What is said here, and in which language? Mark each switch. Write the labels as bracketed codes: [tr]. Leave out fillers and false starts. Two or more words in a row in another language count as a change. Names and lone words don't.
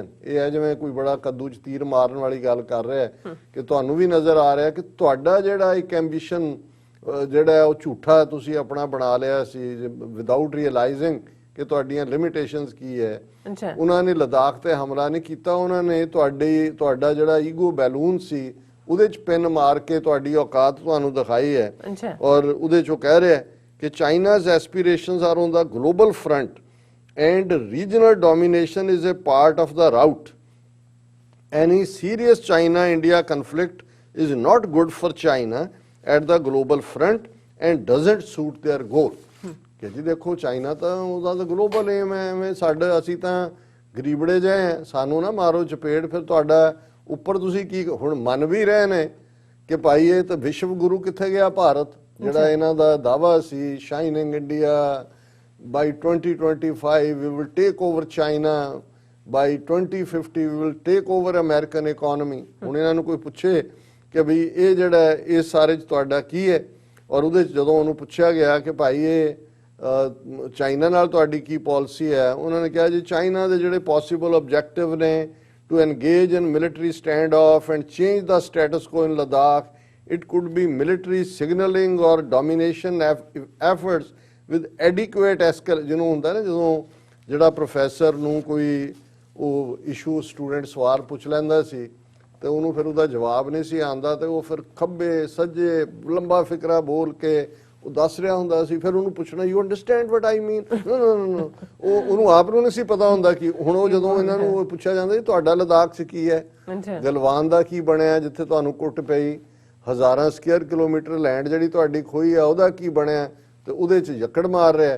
[pa] ਇਹ ਹੈ ਜਿਵੇਂ ਕੋਈ ਬੜਾ ਕੱਦੂ 'ਚ ਤੀਰ ਮਾਰਨ ਵਾਲੀ ਗੱਲ ਕਰ ਰਿਹਾ ਕਿ ਤੁਹਾਨੂੰ ਵੀ ਨਜ਼ਰ ਆ ਰਿਹਾ ਕਿ ਤੁਹਾਡਾ ਜਿਹੜਾ ਇੱਕ ਐਂਬੀਸ਼ਨ ਜਿਹੜਾ ਉਹ ਝੂਠਾ ਤੁਸੀਂ ਆਪਣਾ ਬਣਾ ਲਿਆ ਸੀ [en] without realizing [pa] ਕਿ ਤੁਹਾਡੀਆਂ ਲਿਮਿਟੇਸ਼ਨਸ ਕੀ ਹੈ। ਉਹਨਾਂ ਨੇ ਲਦਾਖ ਤੇ ਹਮਲਾ ਨਹੀਂ ਕੀਤਾ, ਉਹਨਾਂ ਨੇ ਤੁਹਾਡਾ ਜਿਹੜਾ [en] ego balloon [pa] ਸੀ ਉਹਦੇ 'ਚ ਪਿੰਨ ਮਾਰ ਕੇ ਤੁਹਾਡੀ ਔਕਾਤ ਤੁਹਾਨੂੰ ਦਿਖਾਈ ਹੈ। ਔਰ ਉਹਦੇ 'ਚੋਂ ਕਹਿ ਰਿਹਾ ਕਿ [en] China's aspirations are on the global front and regional domination is a part of the route. Any serious China-India conflict is not good for China at the global front and doesn't suit their goal। [pa] ਕਿ ਜੀ ਦੇਖੋ ਚਾਈਨਾ ਤਾਂ ਉਹਦਾ ਤਾਂ [en] global aim [pa] ਹੈ, ਐਵੇਂ ਸਾਡਾ ਅਸੀਂ ਤਾਂ ਗਰੀਬੜੇ ਜਿਹੇ ਹਾਂ, ਸਾਨੂੰ ਨਾ ਮਾਰੋ ਚਪੇੜ। ਫਿਰ ਤੁਹਾਡਾ ਉੱਪਰ ਤੁਸੀਂ ਕੀ ਹੁਣ ਮੰਨ ਵੀ ਰਹੇ ਨੇ ਕਿ ਭਾਈ ਇਹ ਤਾਂ ਵਿਸ਼ਵ ਗੁਰੂ ਕਿੱਥੇ ਗਿਆ ਭਾਰਤ, ਜਿਹੜਾ ਇਹਨਾਂ ਦਾ ਦਾਵਾ ਸੀ ਸ਼ਾਈਨਿੰਗ ਇੰਡੀਆ, [en] by 2025 we will take over China, by 2050 we will take over American economy। [pa] ਹੁਣ ਇਹਨਾਂ ਨੂੰ ਕੋਈ ਪੁੱਛੇ ਕਿ ਵੀ ਇਹ ਜਿਹੜਾ ਇਸ ਸਾਰੇ 'ਚ ਤੁਹਾਡਾ ਕੀ ਹੈ, ਔਰ ਉਹਦੇ 'ਚ ਜਦੋਂ ਉਹਨੂੰ ਪੁੱਛਿਆ ਗਿਆ ਕਿ ਭਾਈ ਇਹ ਚਾਈਨਾ ਨਾਲ ਤੁਹਾਡੀ ਕੀ ਪਾਲਿਸੀ ਹੈ, ਉਹਨਾਂ ਨੇ ਕਿਹਾ ਜੀ ਚਾਈਨਾ ਦੇ ਜਿਹੜੇ [en] possible objective [pa] ਨੇ [en] to engage in military standoff and change the status quo in Ladakh. It could be military signaling or domination efforts with adequate [pa] ਜਿਹਨੂੰ ਹੁੰਦਾ ਨਾ ਜਦੋਂ ਜਿਹੜਾ ਪ੍ਰੋਫੈਸਰ ਨੂੰ ਕੋਈ ਉਹ ਇਸ਼ੂ ਸਟੂਡੈਂਟ ਸਵਾਲ ਪੁੱਛ ਲੈਂਦਾ ਸੀ ਤੇ ਉਹਨੂੰ ਫਿਰ ਉਹਦਾ ਜਵਾਬ ਨਹੀਂ ਸੀ ਆਉਂਦਾ ਤੇ ਉਹ ਫਿਰ ਖੱਬੇ ਸੱਜੇ ਲੰਬਾ ਫਿਕਰਾ ਬੋਲ ਕੇ ਉਹ ਦੱਸ ਰਿਹਾ ਹੁੰਦਾ ਸੀ। ਫਿਰ ਉਹਨੂੰ ਪੁੱਛਣਾ [en] you understand what I mean, [pa] ਉਹ ਉਹਨੂੰ ਆਪ ਨੂੰ ਨਹੀਂ ਸੀ ਪਤਾ ਹੁੰਦਾ ਕਿ ਹੁਣ ਉਹ ਜਦੋਂ ਇਹਨਾਂ ਨੂੰ ਪੁੱਛਿਆ ਜਾਂਦਾ ਜੀ ਤੁਹਾਡਾ ਲਦਾਖ 'ਚ ਕੀ ਹੈ, ਗਲਵਾਨ ਦਾ ਕੀ ਬਣਿਆ ਜਿੱਥੇ ਤੁਹਾਨੂੰ ਕੁੱਟ ਪਈ, ਹਜ਼ਾਰਾਂ [en] square kilometer land [pa] ਜਿਹੜੀ ਤੁਹਾਡੀ ਖੋਈ ਆ ਉਹਦਾ ਕੀ ਬਣਿਆ, ਤੇ ਉਹਦੇ 'ਚ ਯੱਕੜ ਮਾਰ ਰਿਹਾ।